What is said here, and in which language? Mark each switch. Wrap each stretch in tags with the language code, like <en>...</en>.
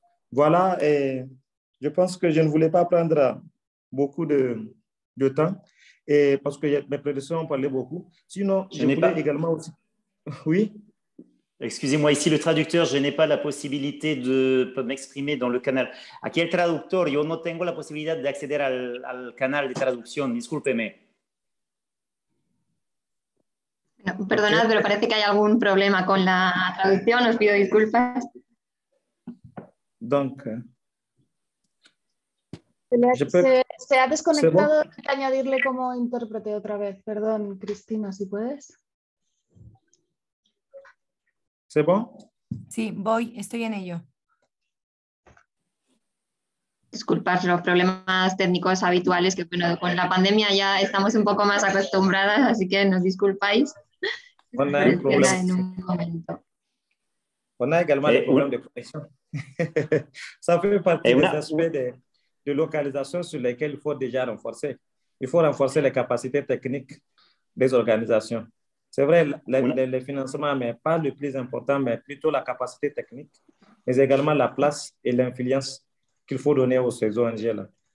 <fr>Voilà, et je pense que je ne voulais pas prendre beaucoup de temps, et parce que mes prédécesseurs ont parlé beaucoup. Sinon, je voulais également aussi... Oui? Excusez-moi, ici le traducteur, je n'ai pas la possibilité de m'exprimer dans le canal.</fr> <es>Aquí el traductor, yo no tengo la posibilidad de acceder al canal de traducción, discúlpeme. No, perdonad, pero parece que hay algún problema con la traducción, os pido disculpas.</es> <fr>Donc,</fr> <es>se ha desconectado, hay que añadirle como intérprete otra vez. Perdón, Cristina, si puedes.</es> <fr>¿C'est bon?</fr> <es>Sí, estoy en ello. Disculpad los problemas técnicos habituales, que bueno, con la pandemia ya estamos un poco más acostumbradas, así que nos disculpáis.</es> <fr>On a un problème.</fr> <es>En un momento.</es> <fr>On a également des problèmes de connexion. Ça fait partie des aspects de localisation sur lesquels il faut déjà renforcer. Il faut renforcer les capacités techniques des organisations. C'est vrai, le financement, mais pas le plus important, mais plutôt la capacité technique, mais également la place et l'influence qu'il faut donner aux ces ONG-là.</fr>